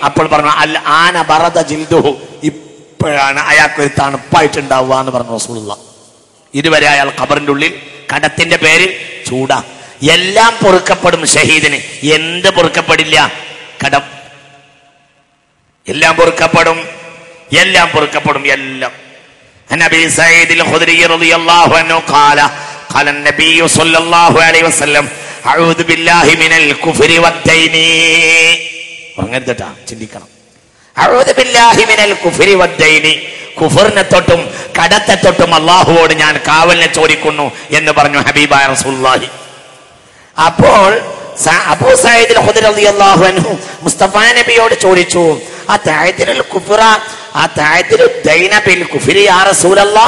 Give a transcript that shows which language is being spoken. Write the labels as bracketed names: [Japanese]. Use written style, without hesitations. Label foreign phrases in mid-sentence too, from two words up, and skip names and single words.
[Malayalam] അപ്പോൾ പറഞ്ഞു, [Arabic] الآن برد جلده, [Malayalam] ഇപ്പോഴാണ് അയാൾക്കൊരു തണുപ്പായിട്ടുണ്ടാവുക എന്ന് പറഞ്ഞു റസൂലുള്ളാഹി. ഇതുവരെ അയാൾ ഖബറിന്റെ ഉള്ളിൽ കടത്തിന്റെ പേരിൽ ചൂടാ. എല്ലാം പൊറുക്കപ്പെടും ഷഹീദിന്. എന്ത് പൊറുക്കപ്പെടില്ല? കടം. എല്ലാം പൊറുക്കപ്പെടും, എല്ലാം പൊറുക്കപ്പെടും, എല്ലാം. [Arabic] عن أبي سعيد الخدري رضي الله عنه قال قال النبي صلى الله عليه وسلم أعوذ بالله من الكفر والدين. [Malayalam] പറഞ്ഞിട്ടാ ചിന്തിക്കണം. [Arabic] أعوذ بالله من الكفر والدين. [Malayalam] കുഫറിനെ തൊട്ടും കടത്തെ തൊട്ടും അല്ലാഹുവോട് ഞാൻ കാവലിനെ ചോദിക്കുന്നു എന്ന് പറഞ്ഞു ഹബീബായ റസൂലുള്ളാഹി. അപ്പോൾ അബൂ സഈദ് അൽ-ഖുദരി [Arabic] رضي الله عنه [Malayalam] മുസ്തഫ നബിയോട് ചോദിച്ചു, [Arabic] أتعدل الكفر أتعدل الدين بالكفر يا رسول الله.